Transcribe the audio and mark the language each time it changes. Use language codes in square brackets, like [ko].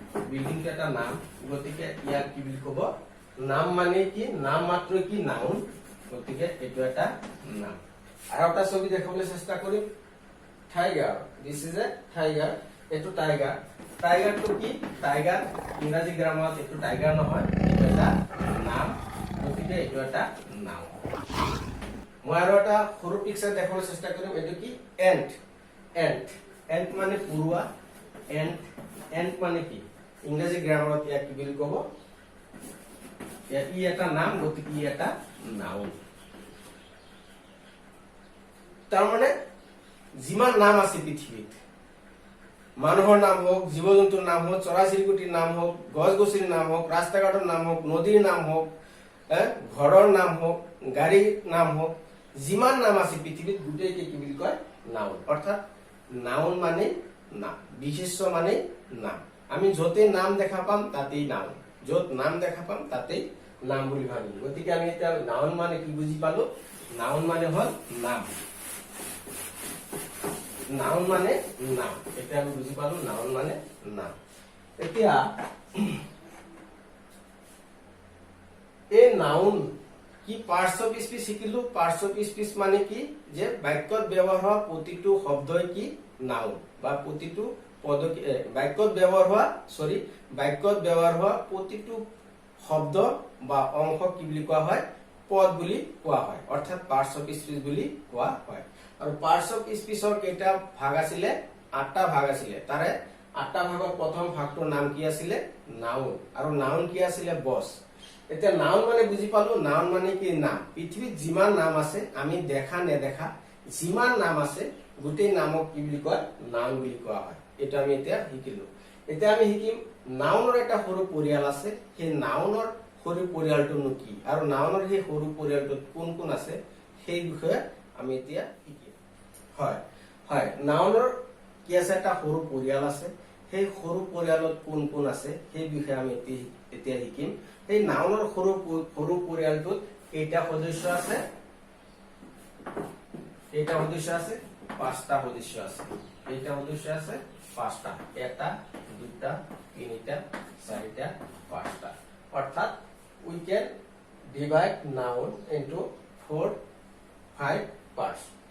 [as] বিল্ডিংটো এটা নাম, গতিকে ইয়াক কি বুলি ক'ব, নাম মানে কি, নাম মাত্ৰ কি নাউন, গতিকে এইটো এটা নাম। আৰু এটা ছবি দেখাবলৈ চেষ্টা কৰিম। Tiger, [en] this is a tiger, [as] এইটো টাইগাৰ। টাইগাৰটো কি, টাইগাৰ ইংৰাজী গ্ৰামাৰত এইটো টাইগাৰ নহয়, এইটো এটা নাম, গতিকে এইটো এটা নাম। মই আৰু এটা সৰু পিকচাৰ দেখাবলৈ চেষ্টা কৰিম। এইটো কি এণ্ট, এণ্ট, এণ্ট মানে পৰুৱা। এণ্ট, এণ্ট মানে কি ইংৰাজী গ্ৰামাৰত ইয়াক কি বুলি ক'ব, ই এটা নাম, গতিকে ই এটা নাউন। তাৰমানে যিমান নাম আছে পৃথিৱীত, মানুহৰ নাম হওক, জীৱ জন্তুৰ নাম হওক, চৰাই চিৰিকটিৰ নাম হওক, গছ গছনিৰ নাম হওক, ৰাস্তা ঘাটৰ নাম হওক, নদীৰ নাম হওক, ঘৰৰ নাম হওক, গাড়ীৰ নাম হওক, যিমান নাম আছে পৃথিৱীত গোটেইকে কি বুলি কয় নাউন। অৰ্থাৎ নাউন মানে নাম, বিশেষ্য মানে নাম। আমি য'তে নাম দেখা পাম তাতেই নাউন, য'ত নাম দেখা পাম তাতেই নাম বুলি ভাবিম। গতিকে আমি এতিয়া নাউন মানে কি বুজি পালো, নাউন মানে হল নাম। নাউন মানে নাম, এতিয়া আমি বুজি পালো নাউন মানে নাম। এতিয়া এই নাউন কি পাৰ্টস অফ স্পিচ শিকিলো। পাৰ্টস অফ স্পিচ মানে কি, যে বাক্যত ব্যৱহাৰ হোৱা প্ৰতিটো শব্দই কি নাউন, বা প্ৰতিটো পদ, বাক্যত ব্যৱহাৰ হোৱা প্ৰতিটো শব্দ বা অংশ কি বুলি কোৱা হয়, পদ বুলি কোৱা হয়, অৰ্থাৎ পাৰ্টস অফ স্পিচ বুলি কোৱা হয়। আৰু পাৰ্টস অফ স্পিচৰ কেইটা ভাগ আছিলে, 8টা ভাগ আছিলে। তাৰে 8টা ভাগৰ প্ৰথম ভাগটোৰ নাম কি আছিলে, নাউন। আৰু নাউন কি আছিলে, বছ। এতিয়া নাউন মানে বুজি পালো, নাউন মানে কি নাম। পৃথিৱীত যিমান নাম আছে, আমি দেখা নেদেখা যিমান নাম আছে, গোটেই নামক কি বুলি কয়, নাউন বুলি কোৱা হয়। এইটো আমি এতিয়া শিকিলো। এতিয়া আমি শিকিম নাউনৰ এটা সৰু পৰিয়াল আছে, সেই নাউনৰ সৰু পৰিয়ালটোনো কি, আৰু নাউনৰ সেই সৰু পৰিয়ালটোত কোন কোন আছে, সেই বিষয়ে আমি এতিয়া শিকিম। হয় হয়, নাউনৰ কি আছে, এটা সৰু পৰিয়াল আছে। সেই সৰু পৰিয়ালত কোন কোন আছে সেই বিষয়ে আমি এতিয়া শিকিম। সেই নাউনৰ সৰু পৰিয়ালটোত কেইটা সদস্য আছে, কেইটা সদস্য আছে, 5টা সদস্য আছে। কেইটা সদস্য আছে, 5টা। 1টা 2টা 3টা 4টা 5টা। [en] অৰ্থাৎ we can divide noun into 4-5 parts.